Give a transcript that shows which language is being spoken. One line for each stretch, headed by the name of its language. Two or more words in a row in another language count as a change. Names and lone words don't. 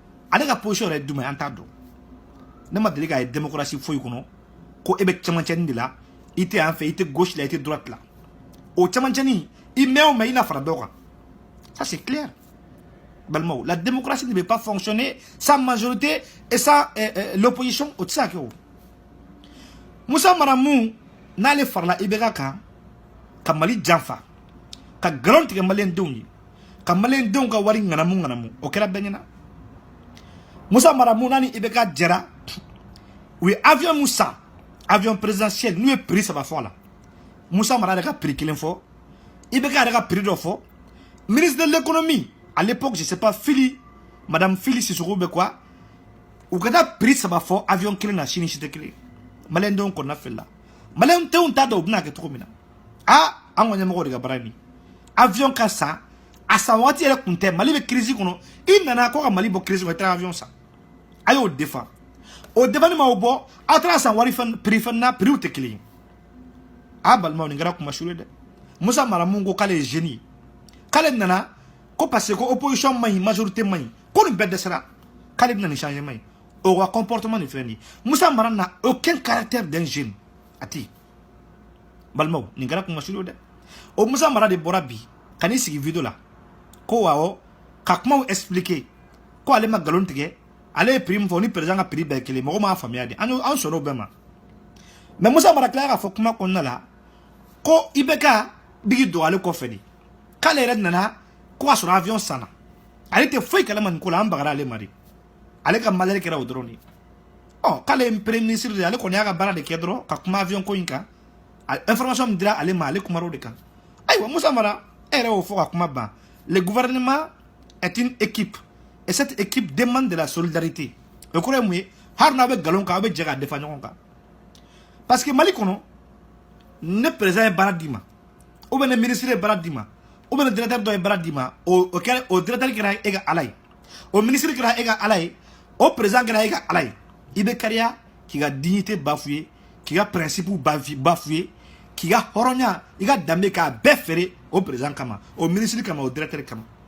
Bambara: ale ka position yɛrɛ duma an t'a dɔn ne ma deli k'a ye démocratie foyi kɔnɔ ko e bɛ cɛmancɛni de la i tɛ yan fɛ i tɛ gauche la i tɛ droite la o cɛmancɛni i mɛn o mɛn i na fara dɔ kan
French: ça c'est clair
Bambara: balimaw
French: la démocratie ne peut pas fonctionner sans majorité et sans l'opposition
Bambara: o tɛ se ka kɛ o Musa Maramu n'ale farala IBK kan ka Mali janfa ka nkalon tigɛ maliyɛndenw ye ka maliyɛndenw ka wari ŋanamu o kɛra bɛɛ ɲɛna Musa Maramu n'a ni IBK jɛra u ye avion mun san
French: avion présidentiel
Bambara: n'u ye prix 3 fɔ a la Musa Mara yɛrɛ ka prix 1 fɔ IBK yɛrɛ ka prix dɔ fɔ
French: ministre de l'économie à l'époque je sais
Bambara: pas madame Fili Sissoko bɛ quoi u ka taa prix 3 fɔ avion kelen na sini si tɛ kelen maliyɛndenw kɔnɔna fili la maliyɛndenw t'a dɔn u bɛna kɛ cogo min na an ka ɲɛmɔgɔw de ka baara ye nin avion ka san a san waati yɛrɛ kun tɛ Mali bɛ crise kɔnɔ i nana ko ka Mali bɔ crise kɔnɔ i taara avion san a y'o défend o défend ma o bɔ aw taara san wari prix fɛn na prix tɛ kelen ye balimaw nin kɛra kuma suru dɛ Musa Maramu ko k'ale ye jeune ye k'ale nana ko
French: parce que
Bambara: ko opposition man ɲi majorité man ɲi ko nin bɛɛ dɛsɛra k'ale bɛna nin changement ye o ka comportement nin filɛ nin ye Musa Mara n'a
French: aucun caractère d'un jeune
Bambara: a tɛ yen balimaw nin kɛra kuma suru dɛ o Musa Mara de bɔra bi ka n'i sigi video la ko awɔ ka kumaw expliquer ko ale ma nkalon tigɛ ale ye prix min fɔ ni président ka prix bɛɛ ye kelen mɔgɔ m'a faamuya de an sɔnna o bɛɛ ma mais Musa Mara tilala k'a fɔ kuma kɔnɔna la ko IBK digi don ale kɔfɛ de k'ale yɛrɛ nana ko k'a sɔrɔ avion sanna ale tɛ foyi kalama nin ko la an bagara ale ma de ale ka malheur kɛra o dɔrɔn de k'ale ye premier ministre de ale kɔni y'a ka baara de kɛ dɔrɔn ka kuma avion ko in kan information min dira ale ma ale kumara o de kan ayiwa Musa Mara e yɛrɛ y'o fɔ ka kuma ban
French: le gouvernement est une équipe et cette équipe demande de la solidarité
Bambara: o kɔrɔ ye mun ye hali n'aw bɛ nkalon kan aw bɛ jɛ k'a defa ɲɔgɔn kan
French: parce que
Bambara: Mali kɔnɔ ne président ye baara d'i ma
French: ou bien
Bambara: ne ministre ye baara d'i ma
French: ou bien
Bambara: ne directeur dɔ ye baara d'i ma o directeur kɛra e ka ala ye o ministre kɛra e ka ala ye o président kɛra e ka ala ye i bɛ kariya k'i ka dignité bafouer k'i ka principe bafouer k'i ka hɔrɔnya i ka danbe k'a bɛɛ feere o président kama o ministre kama o directeur kama